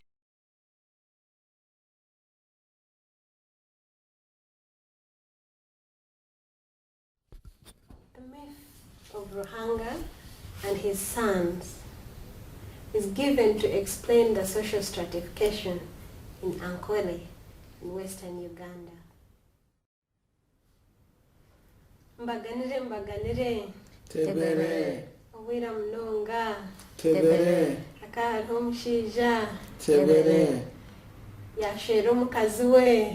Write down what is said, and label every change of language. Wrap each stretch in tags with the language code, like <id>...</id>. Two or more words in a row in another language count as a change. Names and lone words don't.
<en>The myth of Ruhanga and his sons is given to explain the social stratification in Ankole in Western Uganda.</en> <nyn>Mbaganire Tebere Owira Mnonga Tebere Akaha omushaija Tebere yashera omukazi we</nyn>